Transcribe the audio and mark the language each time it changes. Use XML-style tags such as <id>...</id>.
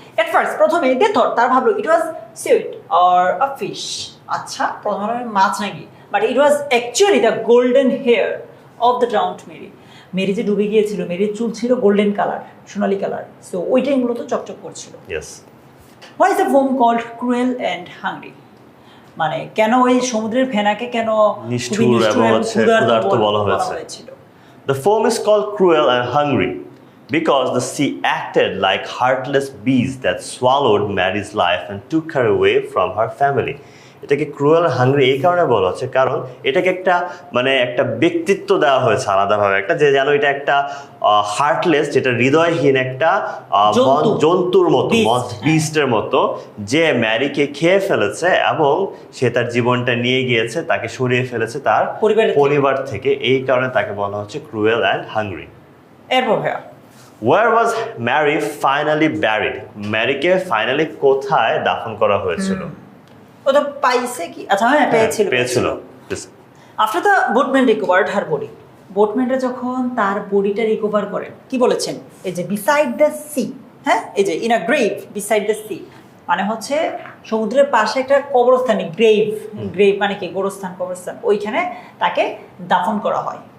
<en>at first</en> <bn>প্রথমে</bn> <en>they thought,</en> <bn>তার ভাবলো</bn> <en>it was seaweed or a fish,</en> <bn>আচ্ছা প্রথমে মাছ নাকি,</bn> <en>But it was actually the golden hair of the drowned Mary.</en> <bn>Mary যে ডুবে গিয়েছিল, মেরির চুল ছিল গোল্ডেন কালার, সোনালী কালার, সো ওইটাই মূলত চকচক করছিল।</bn> <en>why is the foam called cruel and hungry,</en> <bn>মানে কেন ওই সমুদ্রের ফেনাকে কেন নিষ্ঠুর এবং ক্ষুধার্ত বলা হয়েছিল?</bn> <en>The foam is called cruel and hungry because the sea acted like heartless beasts that swallowed Mary's life and took her away from her family.</en> <bn>এটাকে ক্রুয়েল হাংরি এই কারণে বলা হচ্ছে কারণ এটাকে একটা মানে একটা ব্যক্তিত্ব দেওয়া হয়েছে আলাদাভাবে, একটা যে যেন এটা একটা হার্টলেস, যেটা হৃদয়হীন একটা জন্তুর মতো, বিস্টের মতো, যে ম্যারিকে খেয়ে ফেলেছে এবং সে তার জীবনটা নিয়ে গিয়েছে, তাকে সরিয়ে ফেলেছে তার পরিবার থেকে, এই কারণে তাকে বলা হচ্ছে ক্রুয়েল অ্যান্ড হাংরি। এরপর</bn> <en>Where was Mary finally buried?</en> <bn>ম্যারিকে finally কোথায় দাফন করা হয়েছিল? ও তো পাইছে কি, আচ্ছা হ্যাঁ পেয়েছিল।</bn> <en>after the boatman recovered her body,</en> <bn>বোটম্যানরা যখন তার বডিটা রিকভার করেন, কি বলেছেন? এই যে বিসাইড দ্য সি, হ্যাঁ এই যে</bn> <en>in a grave beside the sea,</en> <bn>মানে হচ্ছে সমুদ্রের পাশে একটা কবরস্থান, গ্রেভ মানে কি কবরস্থান, ওইখানে তাকে দাফন করা হয়।</bn>